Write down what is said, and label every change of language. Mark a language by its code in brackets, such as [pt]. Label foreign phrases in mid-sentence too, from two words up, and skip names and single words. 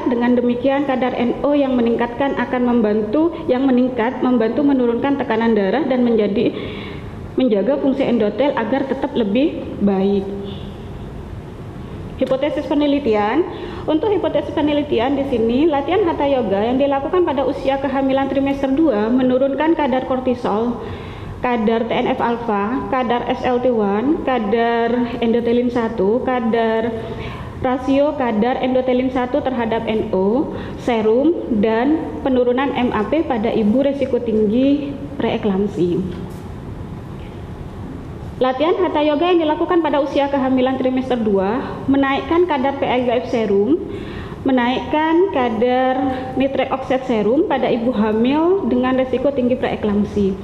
[id] Dengan demikian kadar NO yang meningkat membantu menurunkan tekanan darah dan menjaga fungsi endotel agar tetap lebih baik. Hipotesis penelitian. Untuk hipotesis penelitian di sini, latihan hatha yoga yang dilakukan pada usia kehamilan trimester 2 menurunkan kadar kortisol, kadar TNF-alfa, kadar SLT1, kadar endotelin 1, kadar rasio kadar endotelin 1 terhadap NO, serum, dan penurunan MAP pada ibu resiko tinggi preeklampsi. Latihan Hatha Yoga yang dilakukan pada usia kehamilan trimester 2 menaikkan kadar PLGF serum, menaikkan kadar [en] nitric oxide [id] serum pada ibu hamil dengan resiko tinggi preeklamsi.